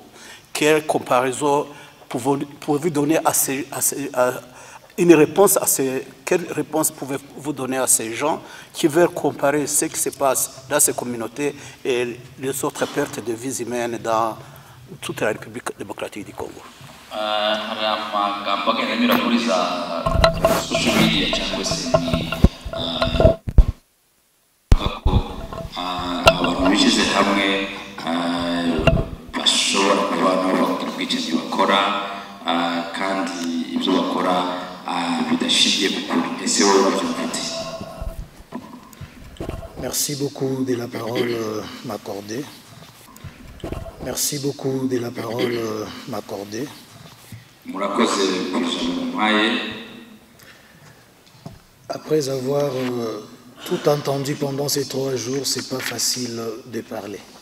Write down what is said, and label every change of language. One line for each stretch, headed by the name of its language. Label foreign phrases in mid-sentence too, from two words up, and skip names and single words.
French: Quelle comparaison pouvez-vous donner quelle réponse pouvez-vous donner à ces gens qui veulent comparer ce qui se passe dans ces communautés et les autres pertes de vies humaines dans toute la République démocratique du Congo?
Kinyarwanda: Hari amagambo agenda anyura kuri za
English: social media
Kinyarwanda: cyangwa se ko abantu bishyize hamwe bashobora kuba nabo ubwicanyi bakora kandi ibyo bakora bidashingiye ku kuri. Ese wowe urabyumva ute?
French: Merci beaucoup de la parole m'accorder. Merci beaucoup de la parole m'accorder. Après avoir tout entendu pendant ces 3 jours, c'est pas facile de parler.